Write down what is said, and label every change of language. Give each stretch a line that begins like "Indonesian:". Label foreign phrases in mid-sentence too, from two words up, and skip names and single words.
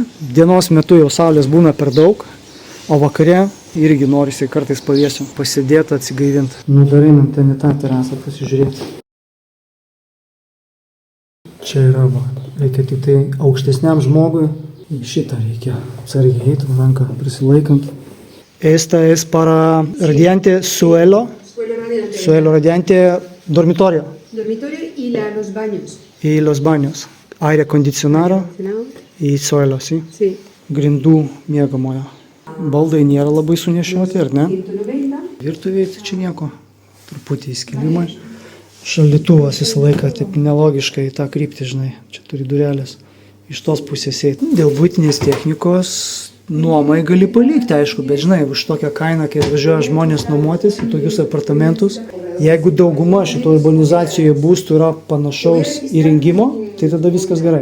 Lithuanian: Dienos metu jau saulės būna per daug. O vakare irgi norisi kartais pavėsiu pasidėti, atsigaivinti. Nu, dar einam ten į tą terasą pasižiūrėti. Čia yra, va, reikia tik tai aukštesniam žmogui. Šitą reikia atsargiai eiti, ranką prisilaikant.
Spanish: Esta es para radiante suelo radiante dormitorio. Dormitorio y los baños. Y los baños. Aire acondicionado y suelo, sí? Sí.
Lithuanian: Grindų miegamojo. Baldai nėra labai sunešioti, ar ne? 190. Virtuvėje tai čia nieko. Truputį įskilimai. Šaldytuvas visą laiką taip nelogiškai į tą kryptį, žinai. Čia turi durelės. Iš tos pusės eiti. Dėl buitinės technikos nuomai gali palikti, aišku, bet žinai, už tokią kainą, kai atvažiuoja žmonės nuomotis į tokius apartamentus, jeigu dauguma šito urbanizacijoje būstų yra panašaus įrengimo, tai tada viskas gerai.